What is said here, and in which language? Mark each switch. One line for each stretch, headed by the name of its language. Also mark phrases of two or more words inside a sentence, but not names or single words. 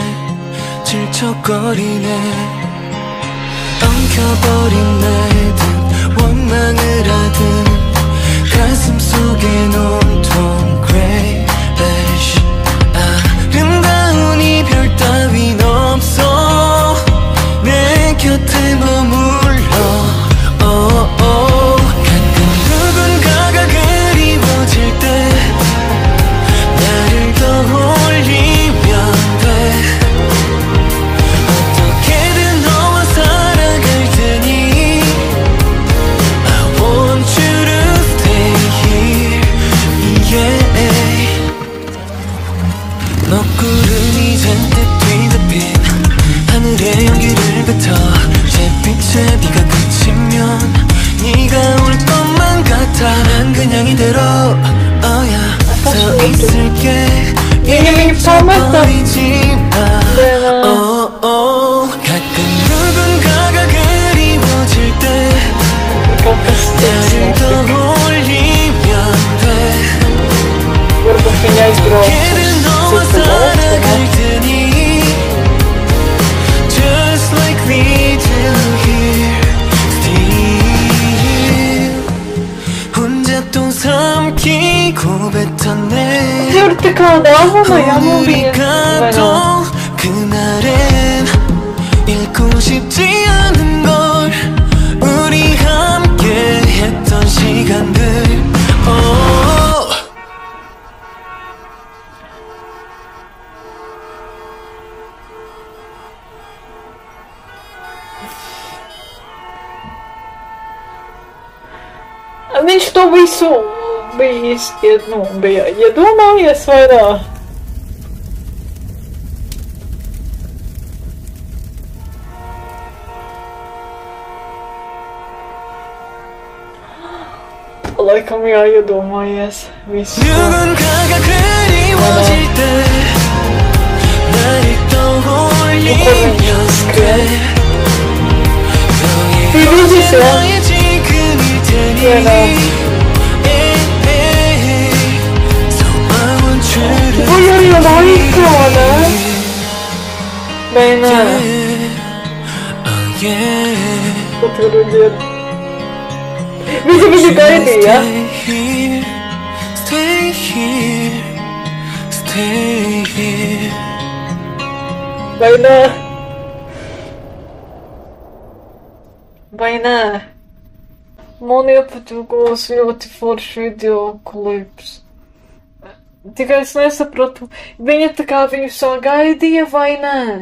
Korean: 질척거리네 엉켜버린 날든 원망을 하든 가슴 속에 온통
English: grey ash
Korean: 아름다운 이별 따윈 없어 내 곁에 머물러 가끔 누군가가 그리워질 때 나를 떠올리면 돼 어떻게든 너와 살아갈 테니
English: I want you to stay here yeah.
Korean: 먹구름이 잔뜩 뒤덮인 하늘에 연기를 뱉어 잿빛에 비가 그치면 네가 올 것만 같아 난 그냥 이대로 서 있을게 잊어버리지 마 가끔 누군가가 그리워질 때 나를 떠올리면 돼 어떻게든 너와 살아갈 테니
English: Just like we do here Still
Korean: 혼자 또 삼키고 뱉었네
Latvian: Ļoti kā dāvana, jā, man bija.
Korean: 우리가 또 그날엔 잃고 싶지 않은 걸 우리 함께 했던 시간들
Latvian: Viņš to visu bija iedomājies, vai nē? Laikam jāiedomājies visu.
Korean: 누군가가 그리워질 때 나를 떠올리면 돼 너의 지금일 테니
English: So I want you to
Latvian: Vai arī laikā, ne? Vai nē? Ko tu redzēji? Visi gaidīja.
English: Stay here, stay here.
Latvian: Vai nē? Vai nē? Man iepatikos ļoti forši video klips. Tikai es nesapratu, viņa tā kā viņu sagaidīja vai nē?